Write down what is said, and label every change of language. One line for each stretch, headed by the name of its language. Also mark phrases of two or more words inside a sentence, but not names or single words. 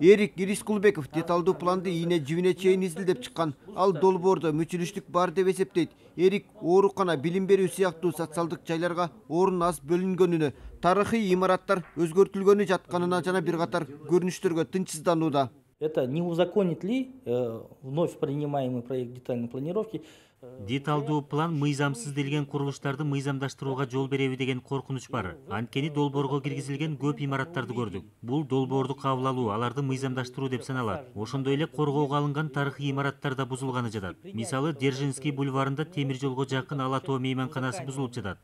Kyrgyz: Эрик Ирискулбеков деталдуу планды ийне жибине чейин изилдеп чыккан. Ал долбоордо мүчүлүштүк бар деп эсептейт. Эрик оорукана, билим берүү сыяктуу социалдык жайларга орун аз бөлүнгөнүнө, тарыхый имараттар өзгөртүлгөнү жатканына жана бир катар көрүнүштөргө тынчсызданууда.
Russian: Это не узаконит ли вновь принимаемый проект детальной планировки?
Kyrgyz: Деталдуу план мыйзамсыз делген курулуштарды мыйзамдаштырууга жол береби деген коркунуч бар. Анткени долбоорго киргизилген көп имараттарды көрдүк. Бул долбоорду кабыл алуу, аларды мыйзамдаштыруу деп саналат. Ошондой эле коргоого алынган тарыхый имараттар да бузулганы жатат. Мисалы, Держинский бульварында темир жолго жакын Ала тоо мейманканасы бузулуп жатат.